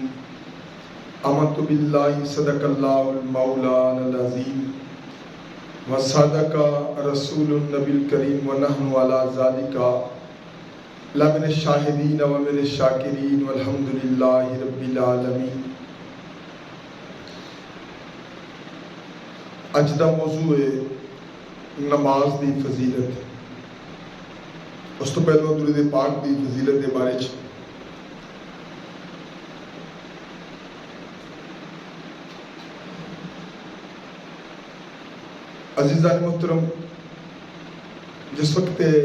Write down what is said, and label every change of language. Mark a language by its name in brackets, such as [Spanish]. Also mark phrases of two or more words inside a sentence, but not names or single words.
[Arabic] آمنت باللہ صدق اللہ المولانا العظیم وصدق رسول النبی الکریم ونحن علی ذلک لمن الشاہدین ومن الشاکرین والحمد للہ رب العالمین۔ [Punjabi] اج دا موضوع ہے نماز دی فضیلت۔ اس تو پہلے درود پاک دی فضیلت دے بارے چ عزیزان محترم، جس وقت